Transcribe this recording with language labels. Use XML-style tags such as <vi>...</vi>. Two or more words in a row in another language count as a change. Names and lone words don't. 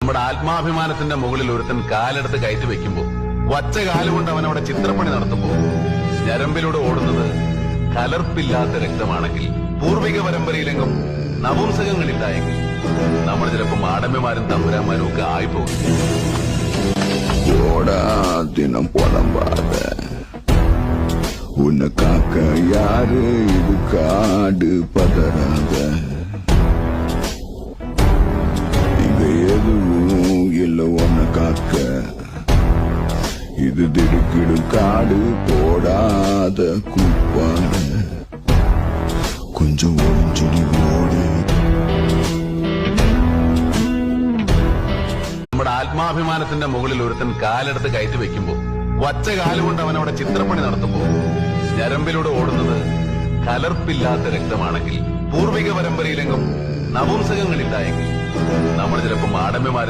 <ml>നമ്മുടെ ആത്മാഭിമാനത്തിന്റെ മുകളിൽ ഒരുത്തൻ കാലെടുത്ത് കയറ്റി വെക്കുമ്പോ വച്ച കാലുകൊണ്ട് അവൻ അവിടെ ചിത്രപ്പണി നടത്തുമ്പോ ഞരമ്പിലൂടെ ഓടുന്നത് കലർപ്പില്ലാത്ത രക്തമാണെങ്കിൽ, പൂർവിക പരമ്പരയിലെങ്കും നപുംസകങ്ങളില്ലായെങ്കിൽ നമ്മൾ ചിലപ്പോ മാടമ്യമാരും തമ്പുരാന്മാരും ഒക്കെ ആയിപ്പോകും.</ml> <ta>தினம் புலம்பாத உன்னை காக்க யாரு இது காடு பதறாத, இங்க எதுவும் இல்ல உன்னை காக்க, இது திடுக்கிடும் காடு போடாத குப்பான கொஞ்சம் ஒளிஞ்சுடி ஓடு.</ta> <ml>നമ്മുടെ ആത്മാഭിമാനത്തിന്റെ മുകളിൽ ഒരുത്തൻ കാലെടുത്ത് കയറ്റി വെക്കുമ്പോ വച്ച കാലുകൊണ്ട് അവൻ അവിടെ ചിത്രപ്പണി നടത്തുമ്പോ ഞരമ്പിലൂടെ ഓടുന്നത് കലർപ്പില്ലാത്ത രക്തമാണെങ്കിൽ, പൂർവിക പരമ്പരയിലെങ്കും നപുംസകങ്ങളില്ലായെങ്കിൽ നമ്മൾ ചിലപ്പോ മാടമ്യമാരും</ml>